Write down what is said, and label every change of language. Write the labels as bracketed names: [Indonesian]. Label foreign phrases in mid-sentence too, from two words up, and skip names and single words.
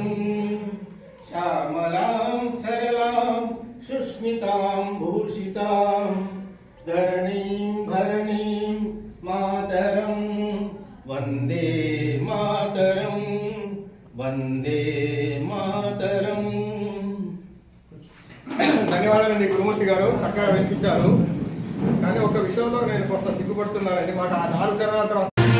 [Sanskrit] श्यामलां सरलां सुस्मितां भूषितां, धरणीं भरणीं मातरं वन्दे मातरं, वन्दे मातरं. [Telugu] ధన్యవాదాలండి గురుమూర్తి గారు, చక్కగా వినిపించారు. కానీ ఒక విషయంలో నేను కొంత సిగ్గుపడుతున్నానండి. మాకు ఆ 4 చరణాల తర్వాత